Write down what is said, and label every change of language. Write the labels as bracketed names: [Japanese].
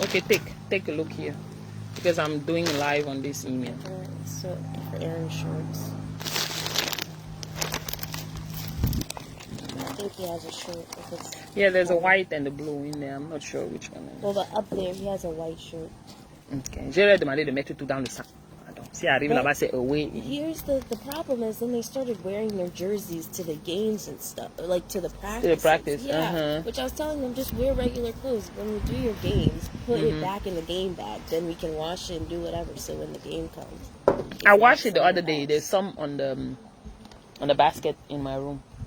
[English] Okay, take a look here because I'm doing live on this email. So for Aaron shorts. I think he has a shirt. If it's, Yeah, there's a white and a blue in there. I'm not sure which one. well, but up there he has a white shirt. [French] Okay, je leur ai demandé de mettre tout dans le sac. Attends, si arrive là-bas, c'est away. [English] Here's the problem is then they started wearing their jerseys to the games and stuff, like to the practice. practice, Yeah. Which I was telling them, just wear regular clothes. When you do your games, put it back in the game bag. Then we can wash it and do whatever. So when the game comes, I washed it the other day. There's some on the basket in my room.